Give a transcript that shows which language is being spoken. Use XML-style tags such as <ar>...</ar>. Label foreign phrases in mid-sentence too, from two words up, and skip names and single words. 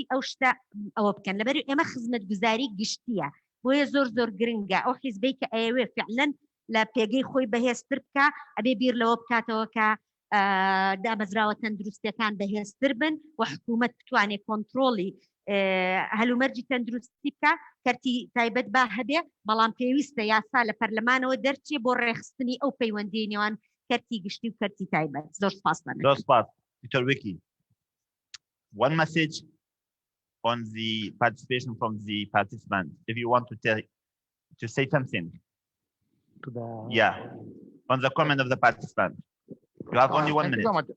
<ckb>ئەو شتە ئەوە بکەن لەبەر ئێمە خزمەتگوزاری گشتیە بۆیە زۆر گرنگە ئەو حیزبەی کە ئەوێ فعلەن لە پێگەی خۆی بەهێزتر بکە ئەبێ بیر لەوە بکاتەوە کە دامەزراوە تەندروستیەکان بەهێزتر بن و حکوومەت بتوانێت کۆنتڕۆڵی هەلومەرجی تەندروستی بکە کەرتی تایبەت با هەبێ بەڵام پێویستە یاسا لە پەرلەمانەوە دەرچێ بۆ ڕێخستنی ئەو پەیوەندی نێوان کەرتی گشتی و کەرتی تایبەت زۆر سپاس</ckb> <en>Dr. Vicky, one message on the participation from the participants if you want to say something on the comment of the participant. You have only 1 minute. Thank you so much.</en>